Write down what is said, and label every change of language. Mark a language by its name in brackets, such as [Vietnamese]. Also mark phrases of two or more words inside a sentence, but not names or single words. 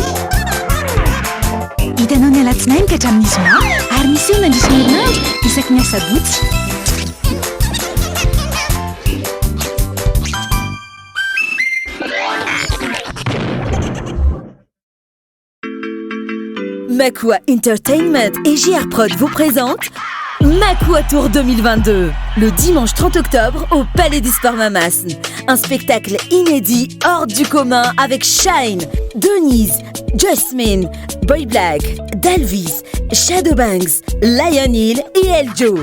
[Malagasy] Hitanao ny alatsinainy ka hatramin'ny zoma ary misy eo nandrisy ny herinandro isaky ny asabotsy. [French] Makua Entertainment et JR Prod vous présentent Makua Tour 2022, le dimanche 30 octobre au Palais des Sports Mamas. Un spectacle inédit hors du commun avec Shine, Denise, Jasmine, Boy Black, Dalvis, Shadowbanks, Lion Hill et Eljo.